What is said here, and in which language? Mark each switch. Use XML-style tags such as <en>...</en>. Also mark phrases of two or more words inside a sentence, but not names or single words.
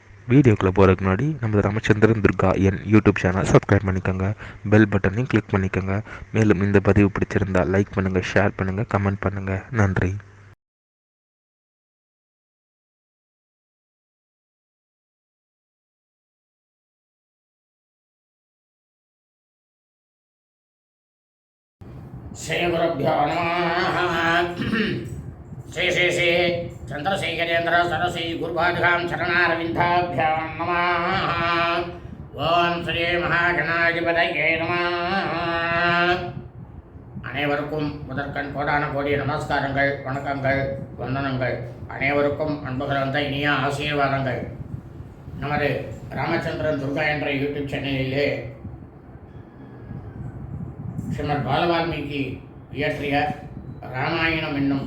<ta>வீடியோக்குள்ளே போகிறதுக்கு முன்னாடி நம்ம ராமச்சந்திரன் துர்கா என்</ta> <en>YouTube channel subscribe</en> <ta>பண்ணிக்கோங்க,</ta> <en>bell button click</en> <ta>பண்ணிக்கோங்க. மேலும் இந்த பதிவு பிடிச்சிருந்தால் லைக் பண்ணுங்கள், ஷேர் பண்ணுங்கள், கமெண்ட் பண்ணுங்கள். நன்றி.</ta> <sa>श्री गुरुभ्यो नमः। श्री श्री श्री चंद्रशेखरेन्द्र सरस्वती गुरुपादुकां चरणारविन्दाभ्यां नमः। ओम श्री महागणाधिपतये नमः।</sa> <ta>அனைவருக்கும் முதற்கண் கோடான கோடிய நமஸ்காரங்கள், வணக்கங்கள், வந்தனங்கள். அனைவருக்கும் அன்பு கலந்த இனிய ஆசீர்வாதங்கள். நமது ராமச்சந்திரன் துர்கா என்ற</ta> <en>YouTube channel</en> <ta>ஸ்ரீமத் பாலவால்மீகி இயற்றிய ராமாயணம் என்னும்</ta>